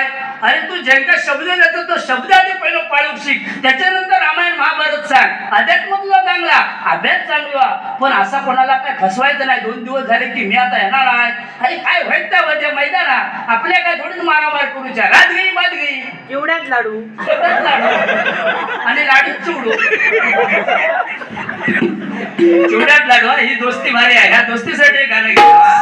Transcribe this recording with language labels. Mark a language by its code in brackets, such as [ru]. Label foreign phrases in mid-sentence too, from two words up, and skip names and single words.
[mr] अरे तू ज्यांचा शब्द देतो तो शब्द आधी पहिलं पाळून शिक, त्याच्यानंतर रामायण महाभारत सांग. अध्यात्म तुला चांगला, अभ्यास चांगला, पण असा कोणाला काय फसवायचं नाही. 2 दिवस झाले की मी आता येणार आहे. अरे काय व्हायचं त्या मैदानात आपल्या काय थोडीच मारामार करूच्या. [hi] रात गई बात गई, [mr] एवढ्याच लाडू आणि लाडू चुडू. चिवड्यात लाडू. ही दोस्ती भारी आहे. ह्या दोस्तीसाठी गाणं घेऊ.